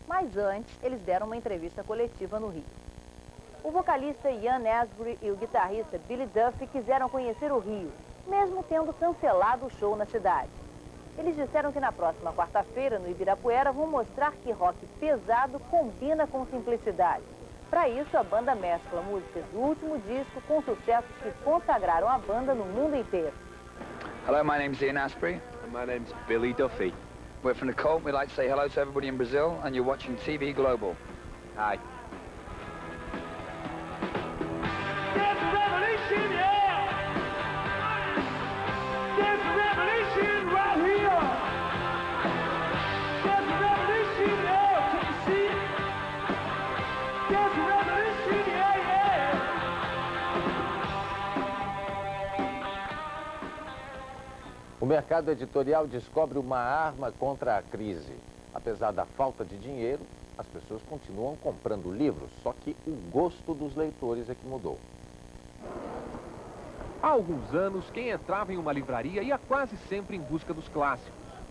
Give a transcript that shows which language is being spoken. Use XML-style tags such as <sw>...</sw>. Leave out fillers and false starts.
<pt>Mas antes, eles deram uma entrevista coletiva no Rio. O vocalista Ian Astbury e o guitarrista Billy Duffy quiseram conhecer o Rio, mesmo tendo cancelado o show na cidade. Eles disseram que na próxima quarta-feira, no Ibirapuera, vão mostrar que rock pesado combina com simplicidade. Para isso, a banda mescla músicas do último disco com sucessos que consagraram a banda no mundo inteiro.</pt> <en>Hello, my name's Ian Astbury. And my name's Billy Duffy. We're from the Cult. We'd like to say hello to everybody in Brazil, and you're watching TV Global. Hi. There's a revolution, yeah! There's a revolution right here! There's a revolution, yeah! Can you see it? There's a revolution, yeah, yeah!</en> <pt>O mercado editorial descobre uma arma contra a crise. Apesar da falta de dinheiro, as pessoas continuam comprando livros, só que o gosto dos leitores é que mudou. Há alguns anos, quem entrava em uma livraria ia quase sempre em busca dos clássicos.</pt>